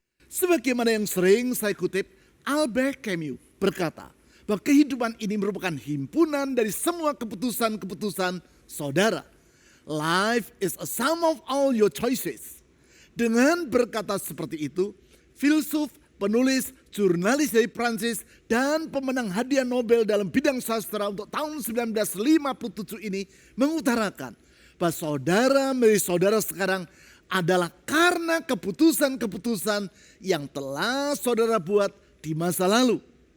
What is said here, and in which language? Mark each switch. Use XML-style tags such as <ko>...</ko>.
<id>Sebagaimana yang sering saya kutip, Albert Camus berkata bahwa kehidupan ini merupakan himpunan dari semua keputusan-keputusan saudara.</id> <en>Life is a sum of all your choices.</en> <id>Dengan berkata seperti itu, filsuf, penulis, jurnalis dari Prancis, dan pemenang hadiah Nobel dalam bidang sastra untuk tahun 1957 ini mengutarakan bahwa saudara menjadi saudara sekarang adalah karena keputusan-keputusan yang telah saudara buat di masa lalu.</id>